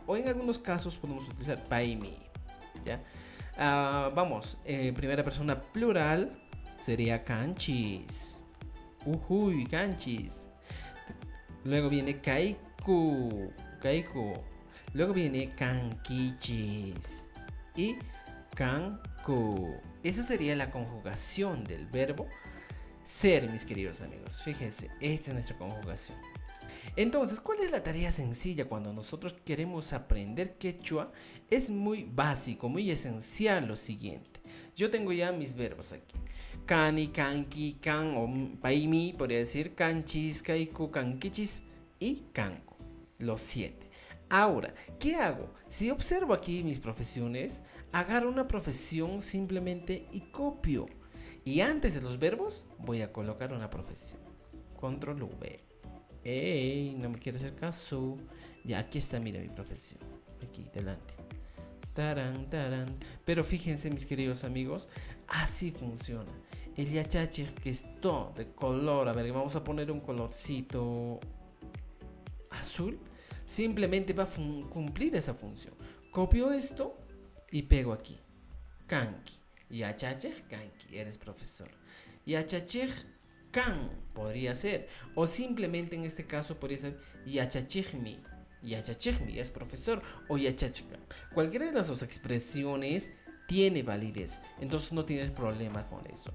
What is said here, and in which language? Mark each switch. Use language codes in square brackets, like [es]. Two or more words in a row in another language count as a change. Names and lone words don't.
[es] O en algunos casos podemos utilizar paimi. ¿Ya? Vamos, en primera persona plural sería canchis. [qu] Ujuy, canchis. [es] Luego viene [qu] kaiku, kaiku. [es] Luego viene kankichis y kanku. Esa sería la conjugación del verbo ser, mis queridos amigos. Fíjense, esta es nuestra conjugación. Entonces, ¿cuál es la tarea sencilla cuando nosotros queremos aprender quechua? Es muy básico, muy esencial lo siguiente. Yo tengo ya mis verbos aquí. [qu] Cani, kanki, kan o paimi, [es] podría decir [qu] canchis, kaiku, kankichis y kanku. [es] Los 7. Ahora, ¿qué hago? Si observo aquí mis profesiones, agarro una profesión simplemente y copio. Y antes de los verbos voy a colocar una profesión. Control V. ¡Ey! No me quiere hacer caso. Ya, aquí está, mira mi profesión. Aquí, delante. Tarán, tarán. Pero fíjense, mis queridos amigos, así funciona. El yachache, que es todo de color. A ver, vamos a poner un colorcito azul. Simplemente va a cumplir esa función. Copio esto y pego aquí. [qu] Kanki. Yachache, kanki. [es] Eres profesor. [qu] Yachache, kan [es] podría ser, o simplemente en este caso podría ser yachachigmi. Yachachigmi es profesor o yachachkan. Cualquiera de las dos expresiones tiene validez, entonces no tienes problema con eso.